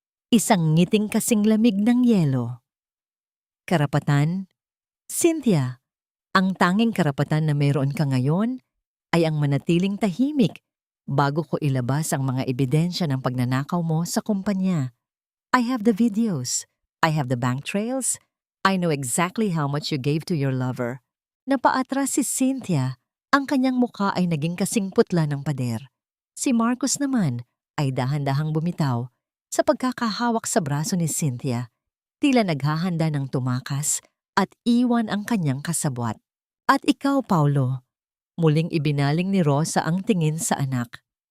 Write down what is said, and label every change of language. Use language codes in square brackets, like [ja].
[tl] Isang ngiting kasing lamig ng yelo. Karapatan? Cynthia, ang tanging karapatan na mayroon ka ngayon ay ang manatiling tahimik bago ko ilabas ang mga ebidensya ng pagnanakaw mo sa kumpanya. [en] I have the videos. I have the bank trails. I know exactly how much you gave to your lover. [tl] Napaatras si Cynthia. Ang kanyang mukha ay naging kasing putla ng pader. Si Marcus naman ay dahan-dahang bumitaw sa pagkakahawak sa braso ni Cynthia. Tila naghahanda ng tumakas at iwan ang kanyang kasabwat. At ikaw, Paulo, muling ibinaling ni Rosa ang tingin sa anak.